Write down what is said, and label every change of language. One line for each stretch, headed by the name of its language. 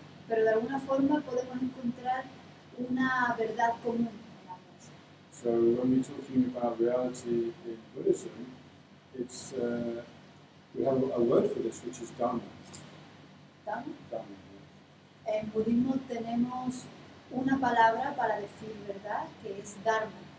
Spanish: pero de alguna forma podemos encontrar una verdad común en ambas.
English: So when we're talking about reality in Buddhism, it's we have a word for this, which is Dharma.
Spanish: ¿Dharma? Dharma. En budismo tenemos una palabra para decir verdad, que es Dharma.